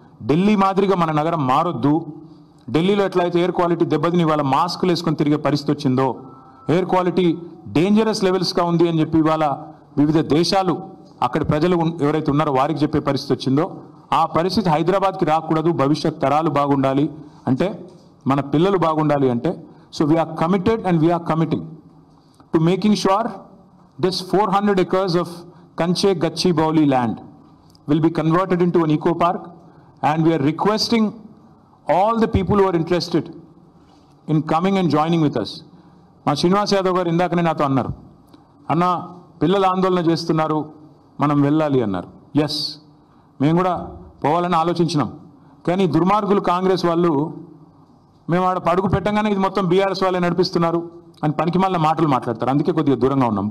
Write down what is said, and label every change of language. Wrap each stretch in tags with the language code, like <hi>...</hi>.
<te>ఢిల్లీ మాదిరిగా మన నగరం మారొద్దు. ఢిల్లీలో ఎట్లయితే ఎయిర్ క్వాలిటీ దెబ్బతిని ఇవాళ మాస్కులు వేసుకొని తిరిగే పరిస్థితి వచ్చిందో, ఎయిర్ క్వాలిటీ డేంజరస్ లెవెల్స్గా ఉంది అని చెప్పి ఇవాళ వివిధ దేశాలు అక్కడి ప్రజలు ఎవరైతే ఉన్నారో వారికి చెప్పే పరిస్థితి వచ్చిందో, ఆ పరిస్థితి హైదరాబాద్కి రాకూడదు. భవిష్యత్ తరాలు బాగుండాలి అంటే,</te> <en>మన పిల్లలు బాగుండాలి అంటే, so we are committed and we are committing to making sure this 400 acres of Kanche Gachibowli land will be converted into an eco park, and we are requesting all the people who are interested in coming and joining with us.</en> <te>మా శ్రీనివాస్ యాదవ్ గారు ఇందాకనే నాతో అన్నారు, అన్న పిల్లలు ఆందోళన చేస్తున్నారు, మనం వెళ్ళాలి అన్నారు. ఎస్, మేము కూడా పోవాలని ఆలోచించినాం. కానీ దుర్మార్గులు కాంగ్రెస్ వాళ్ళు మేము ఆడ పడుగు పెట్టంగానే ఇది మొత్తం బీఆర్ఎస్ వాళ్ళే నడిపిస్తున్నారు అని పనికిమాలిన మాటలు మాట్లాడతారు. అందుకే కొద్దిగా దూరంగా ఉన్నాం.</te>